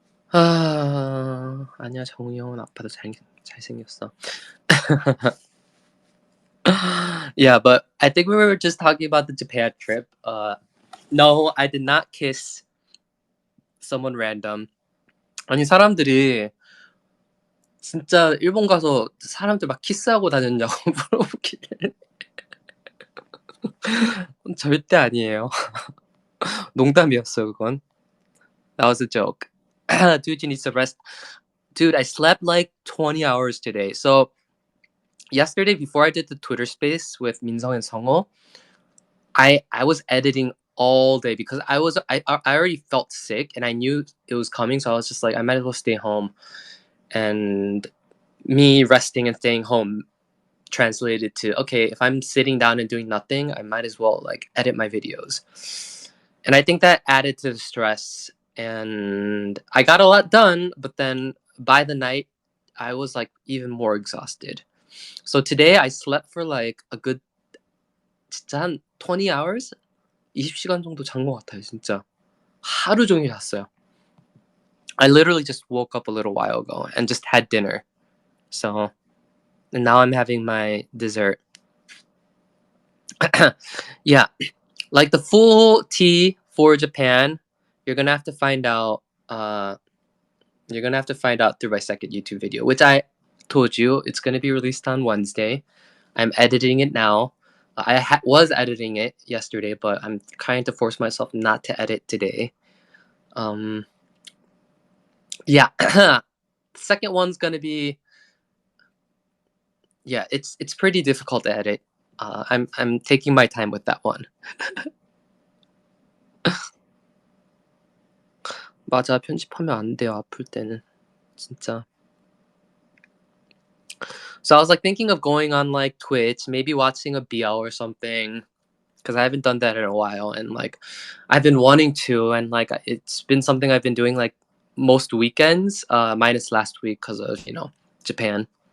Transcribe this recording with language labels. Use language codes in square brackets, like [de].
[ko] 아니야, 정우 형은 아빠도 잘생겼어. [en] Yeah, but I think we were just talking about the Japan trip. No, I did not kiss someone random. [ko] 아니 사람들이 진짜 일본 가서 사람들 막 키스하고 다녔냐고 물어보길래 절대 아니에요. 농담이었어 그건. [en] That was a joke. Dude, you need to rest. Dude, I slept like 20 hours today. So yesterday before I did the Twitter space with Minseong and Seongho, I was editing all day because I already felt sick and I knew it was coming, so I was just like I might as well stay home. And me resting and staying home translated to okay, if I'm sitting down and doing nothing, I might as well like edit my videos. And I think that added to the stress and I got a lot done, but then by the night I was like even more exhausted. So today I slept for like a good [ko] 진짜 한 [en] 20 hours? [ko] 20시간 정도 잔 것 같아요, 진짜. 하루 종일 잤어요. [en] I literally just woke up a little while ago and just had dinner. So, and now I'm having my dessert. Yeah, like the full tea for Japan, you're gonna have to find out. You're gonna have to find out through my second YouTube video, which I told you it's gonna be released on Wednesday. I'm editing it now. Was editing it yesterday, but I'm trying to force myself not to edit today. Um, yeah, the second one's gonna be, yeah, it's pretty difficult to edit. I'm taking my time with that one. [ko] 맞아, 편집하면 안 돼요, 아플 때는. 진짜. [en] So I was like thinking of going on like Twitch, maybe watching a BL or something, because I haven't done that in a while, and like I've been wanting to, and like it's been something I've been doing like most weekends, minus last week because of Japan.